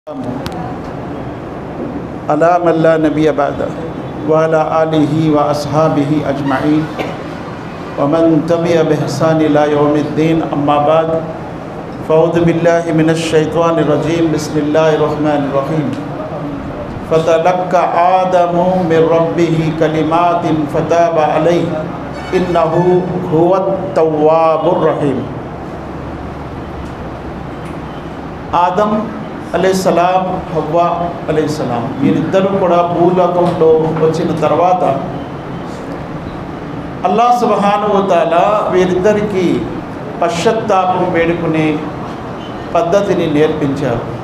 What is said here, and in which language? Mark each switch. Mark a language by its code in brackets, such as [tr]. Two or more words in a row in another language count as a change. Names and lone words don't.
[ar] على من لا نبي بعده وعلى آله وأصحابه أجمعين ومن تبع بإحسان إلى يوم الدين أما بعد فأعوذ بالله من الشيطان الرجيم بسم الله الرحمن الرحيم فتلقى آدم من ربه كلمات فتاب عليه إنه هو التواب الرحيم. [te] ఆదం [ar] عليه السلام, [te] హవ్వా [ar] عليه السلام [te] వీరిద్దరూ కూడా భూలోకంలో వచ్చిన తర్వాత అల్లాహ్ [ar] سبحانه وتعالى [te] వీరిద్దరికీ పశ్చాత్తాపం వేడుకునే పద్ధతిని నేర్పించారు.